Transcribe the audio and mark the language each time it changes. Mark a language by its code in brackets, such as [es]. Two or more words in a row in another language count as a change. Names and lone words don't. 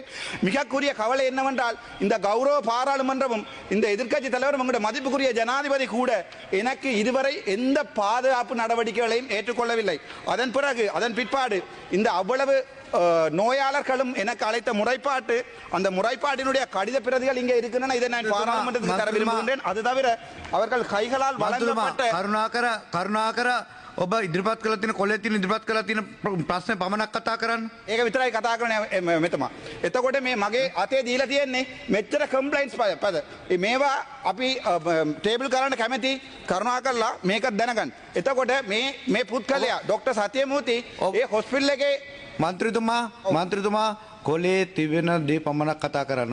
[ta] மிகக்குரிய கவலை என்னவென்றால் இந்த கௌரவ பாராளுமன்றமும் இந்த எதிர்க்கட்சி தலைவரும் உங்களுடைய மதிப்புக்குரிய ஜனாதிபதி கூட எனக்கு இதுவரை எந்த பாதுகாப்பு நடவடிக்கைகளையும் ஏற்றுக்கொள்ளவில்லை. அதன் பிற்பாடு இந்த அவ்வளவு நோயாளர்களும் எனக்கு அழைத்த முறைப்பாட்டு அந்த முறைப்பாட்டினுடைய கடித பிரதிகள் இங்கே இருக்கின்றன. இதை நான் பாராளுமன்றத்துக்கு தர விரும்புகின்றேன். அது தவிர அவர்கள் கைகளால் வழங்கப்பட்ட [si] කරුණාකර ඔබ ඉදිරිපත් කළ තියෙන කොලේ තියෙන ඉදිරිපත් කළ තියෙන ප්‍රශ්න පමණක් කතා කරන්න. ඒක විතරයි කතා කරන්නේ මෙතම. එතකොට මේ මගේ අතේ දීලා තියෙන්නේ මෙච්චර කම්ප්ලයින්ට්ස් පද. මේවා අපි ටේබල් කරන්න කැමති කරුණාකරලා මේක දැනගන්න. එතකොට මේ පුද්ගලයා ડોક્ટર සත්‍යමූර්ති ඒ හොස්පිටල් එකේ මන්ත්‍රීතුමා කොලේ තිබෙන දේ පමණක් කතා කරන්න.